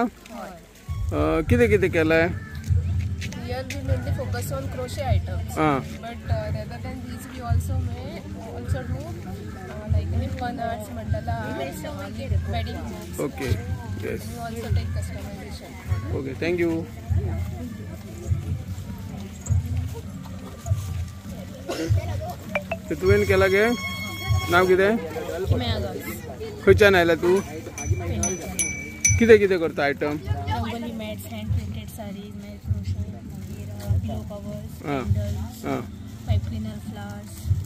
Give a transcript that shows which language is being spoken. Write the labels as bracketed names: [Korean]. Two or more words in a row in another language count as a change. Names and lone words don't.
[Konkani] कितें कितें केलाय? [English] Here we mainly focus on crochet items. But rather than these, we also do like fun arts, mandala arts, wedding books. Okay. Yes. We also take customization. Okay. Thank you. [Konkani] तुवें केला गे? नाव कितें? खंयच्यान आयला तू? कितें कितें करता आयटम? [English] Rangoli mats, hand printed sarees, pillow covers, candles, pipe cleaner, flowers.